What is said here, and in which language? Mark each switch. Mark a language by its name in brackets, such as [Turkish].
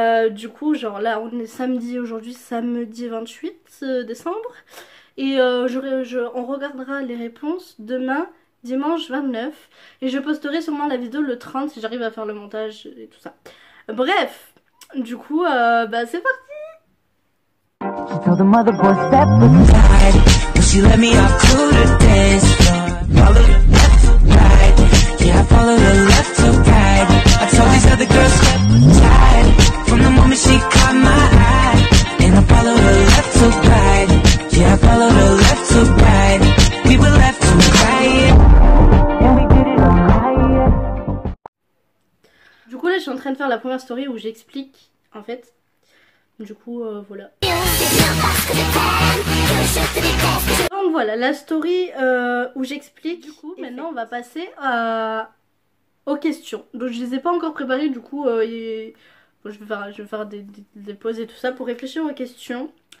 [French] Du coup genre là on est samedi aujourd'hui, samedi 28 décembre. Et on regardera les réponses demain, dimanche 29. Et je posterai sûrement la vidéo le 30 si j'arrive à faire le montage et tout ça. Bref, du coup, c'est parti. [English] She told the mother boy step aside, and she let me up to the dance floor. Follow the left to right, yeah I follow the left to right. I told these other girls step aside, from the moment she caught my eye. And I follow the left to right, yeah I follow the left to right. We were left to cry, and we did it all right. [French] Du coup là je suis en train de faire la première story où j'explique en fait. Du coup voilà. Donc voilà la story où j'explique. Du coup maintenant on va passer aux questions. Donc je les ai pas encore préparées du coup bon, je vais faire des pauses et tout ça pour réfléchir aux questions.